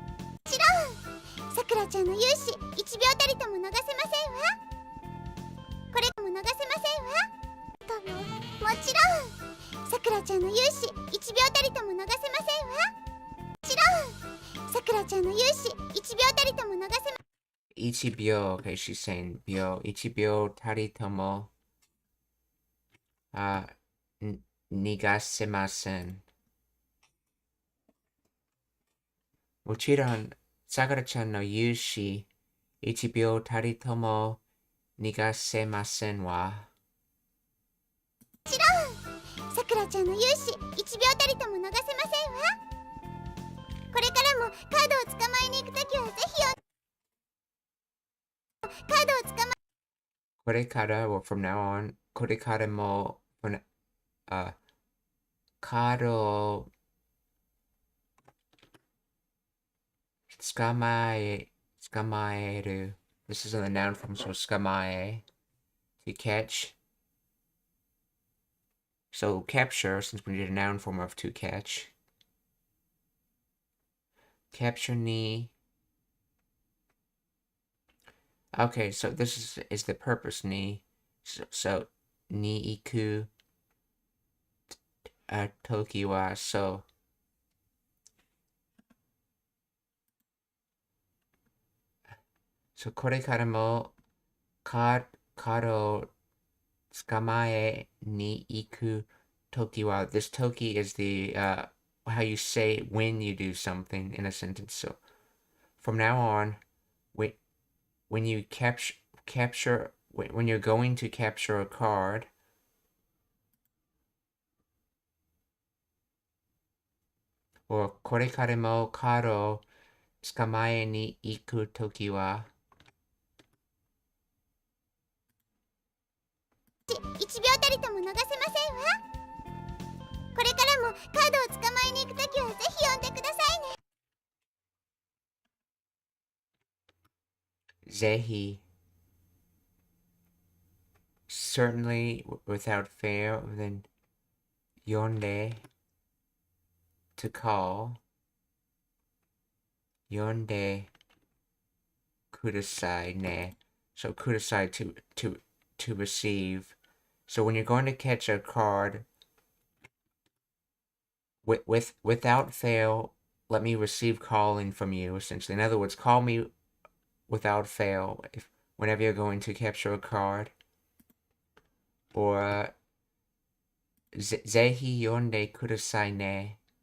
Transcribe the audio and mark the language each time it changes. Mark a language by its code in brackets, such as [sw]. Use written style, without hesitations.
[ja] もちろんさくらちゃんの勇姿1秒たりとも逃せませんわ。これも逃せませんわ。かも。もちろんさくらちゃんの勇姿1秒たりとも逃せませんわ。もちろんさくらちゃんの勇姿1秒たりとも逃せません。 [en] Ichibyo, okay, she's saying byo. [ja] Ichibyo tari tomo nigasemasen. もちろん、さくらちゃんの勇姿1秒たりとも逃がせませんわ。もちろんさくらちゃんの勇姿1秒たりとも逃せませんわ。これからもカードを捕まえに行くときはぜひカードを捕まえ [en] これから or from now on [ja] これからもカードを捕まえる [en] This is in the noun form, so 捕まえ to catch. So capture, since we need a noun form of to catch. Capture ni. Okay, so this is the purpose ni. So [ja] ni iku toki wa [en] so. [ja] So これからもカードを捕まえに行く tokiwa. [en] This toki is the how you say when you do something in a sentence. So from now on, when you capture when you're going to capture a card, or [ja] これからもカードを捕まえに行くときは、 1秒たりとも逃せませんわ。これからもカードを捕まえに行くときはぜひ呼んでくださいね。 [en] ぜひ certainly without fail, then 呼んで to call [ja] 呼んでくださいね. [en] So ください to receive. So when you're going to catch a card, without fail, let me receive calling from you, essentially. In other words, call me without fail whenever you're going to capture a card. [ja] Or ぜひ呼んでくださいね.